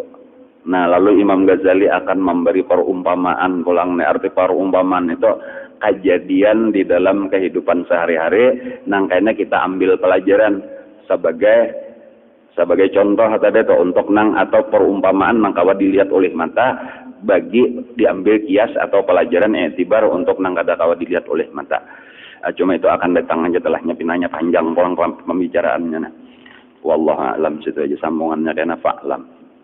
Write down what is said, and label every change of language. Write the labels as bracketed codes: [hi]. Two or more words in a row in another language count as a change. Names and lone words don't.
[bjn] Nah, lalu Imam Ghazali akan memberi perumpamaan pulang arti perumpamaan itu kejadian di dalam kehidupan sehari-hari nang kayaknya kita ambil pelajaran sebagai contoh tadi itu untuk nang atau perumpamaan nang kawa dilihat oleh mata bagi diambil kias atau pelajaran etibar untuk nang kada kawa dilihat oleh mata. Cuma itu akan datang aja telahnya pinanya panjang pulang pembicaraannya. [ar] Wallahu a'lam [bjn] situ aja sambungannya karena [ar] fa'lam.